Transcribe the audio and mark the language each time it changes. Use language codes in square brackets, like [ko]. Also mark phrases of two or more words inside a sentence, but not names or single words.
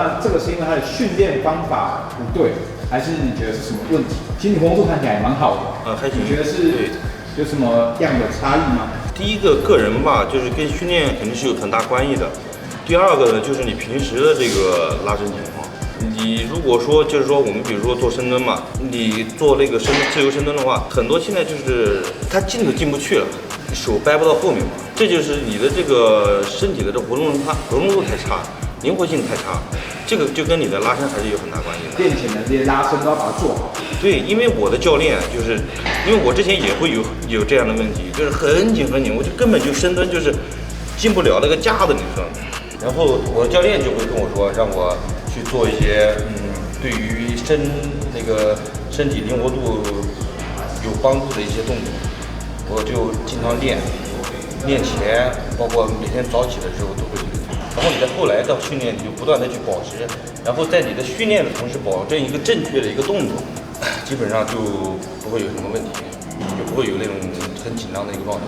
[zh] 那這個是因為他的訓練方法不對，還是你覺得是什麼問題？其實你活動度看起來蠻好的。還行。你覺得是有什麼樣的差異嗎？第一個人吧，就是跟訓練肯定是有很大關係的。第二個呢，就是你平時的這個拉伸情況。你如果說就是說我們比如說做深蹲嘛，你做那個自由深蹲的話，很多現在就是它进都進不去了，手掰不到後面嘛，這就是你的這個身體的這活動度太差，靈活性太差，這個就跟你的拉伸還是有很大關係的。練前的這些拉伸都要把它做好。對，因為我的教練就是因为我之前也會有這樣的問題，就是很緊，我就根本就深蹲就是進不了那個架子，你知道嗎？然後我的教練就會跟我說，讓我去做一些對於那個身體靈活度有幫助的一些動作，我就經常練前，包括每天早起的時候都會練。然後你在後來到訓練，你就不斷的去保持，然後在你的訓練的同時保證一個正確的一個動作，基本上就不會有什麼問題。就不会有那种很紧張的一个状态。